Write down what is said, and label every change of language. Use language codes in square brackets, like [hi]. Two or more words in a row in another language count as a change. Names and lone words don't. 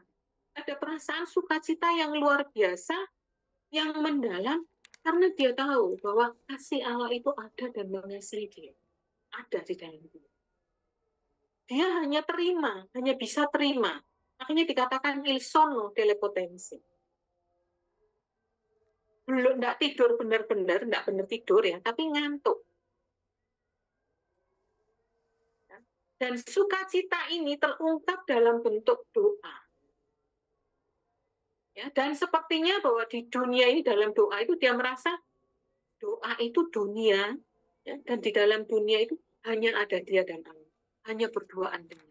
[id] Ada perasaan sukacita yang luar biasa, yang mendalam, karena dia tahu bahwa kasih Allah itu ada dan mengasihi dia. Ada di dalam dia. Dia hanya terima, hanya bisa terima. Makanya dikatakan [it] il sonno delle potenze. [id] Belum enggak tidur benar-benar, enggak benar tidur ya, tapi ngantuk. Dan sukacita ini terungkap dalam bentuk doa. Ya, dan sepertinya bahwa di dunia ini, dalam doa itu dia merasa doa itu dunia, ya, dan di dalam dunia itu hanya ada dia dan Allah, hanya berduaan dengan.